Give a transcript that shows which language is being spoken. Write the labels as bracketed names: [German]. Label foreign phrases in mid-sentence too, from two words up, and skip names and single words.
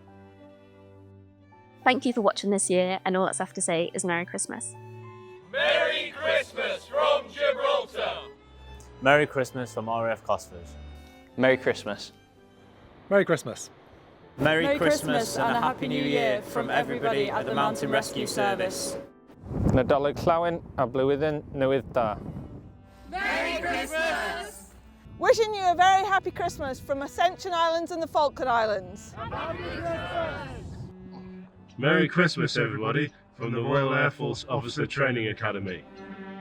[English] Thank you for watching this year, and all that's left to say is Merry Christmas. Merry Christmas from Gibraltar! Merry Christmas from RAF Cosford. Merry Christmas. Merry Christmas. Merry Christmas and a Happy New Year from everybody at the Mountain Rescue Service. [Welsh] Nadolig llawen a blwyddyn newydd da. [English] Merry Christmas! Wishing you a very happy Christmas from Ascension Islands and the Falkland Islands. Happy Christmas! Merry Christmas everybody from the Royal Air Force Officer Training Academy.